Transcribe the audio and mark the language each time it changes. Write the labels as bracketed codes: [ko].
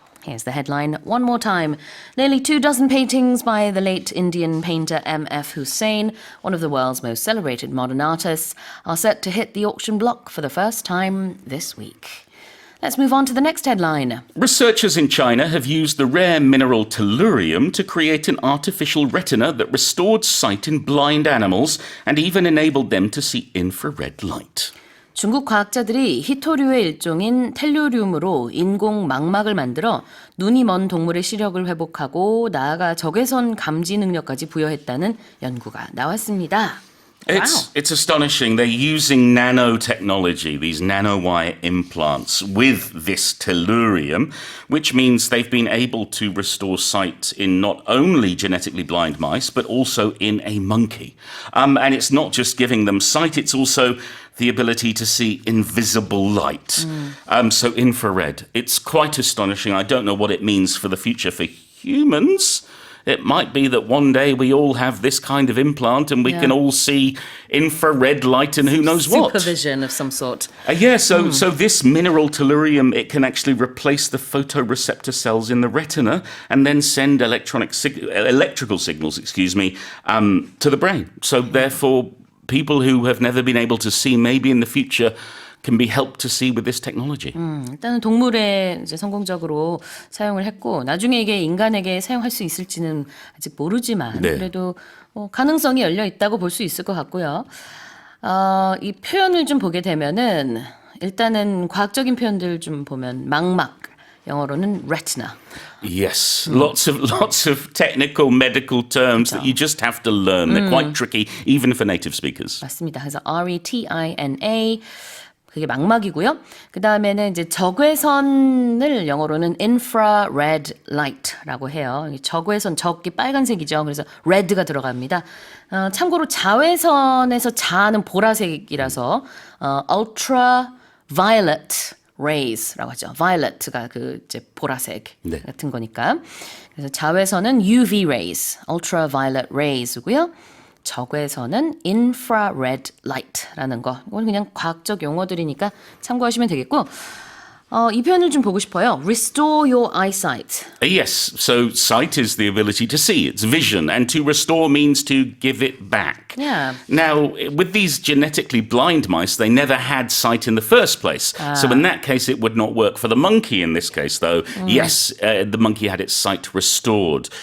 [en] Here's the headline one more time. Nearly 24 paintings by the late Indian painter MF Husain, one of the world's most celebrated modern artists, are set to hit the auction block for the first time this week. Let's move on to the next headline. Researchers in China have used the rare mineral tellurium to create an artificial retina that restored sight in blind animals and even enabled them to see infrared light. [ko] 중국 과학자들이 희토류의 일종인 텔루륨으로 인공 망막을 만들어 눈이 먼 동물의 시력을 회복하고 나아가 적외선 감지 능력까지 부여했다는 연구가 나왔습니다. [en] It's astonishing. They're using nanotechnology, these nanowire implants, with this tellurium, which means they've been able to restore sight in not only genetically blind mice, but also in a monkey. And it's not just giving them sight, it's also the ability to see invisible light. So infrared. It's quite astonishing. I don't know what it means for the future for humans. It might be that one day we all have this kind of implant and we can all see infrared light and who knows what. Supervision of some sort. So this mineral tellurium, it can actually replace the photoreceptor cells in the retina and then send electrical signals, to the brain. So therefore, people who have never been able to see maybe in the future can be helped to see with this technology. [ko] 일단은 동물에 이제 성공적으로 사용을 했고 나중에 이게 인간에게 사용할 수 있을지는 아직 모르지만 그래도 가능성이 열려 있다고 볼 수 있을 것 같고요. 이 표현을 좀 보게 되면은 일단은 과학적인 표현들 좀 보면 망막 영어로는 retina. [en] Yes, lots of technical medical terms that you just have to learn. They're quite tricky even for native speakers. [ko] 맞습니다. 그래서 retina 그게 망막이고요. 그 다음에는 이제 적외선을 영어로는 infrared light라고 해요. 적외선, 적이 빨간색이죠. 그래서 red가 들어갑니다. 참고로 자외선에서 자는 보라색이라서 ultraviolet rays라고 하죠. violet가 그 이제 보라색 같은 거니까. 그래서 자외선은 UV rays, ultraviolet rays고요. 적외선은 infrared light라는 거. 이건 그냥 과학적 용어들이니까 참고하시면 되겠고. 이 표현을 좀 보고 싶어요. [en] Restore your eyesight. Yes, so sight is the ability to see, it's vision, and to restore means to give it back. Yeah. Now, with these genetically blind mice, they never had sight in the first place. So in that case, it would not work for the monkey in this case, though. Yes, the monkey had its sight restored.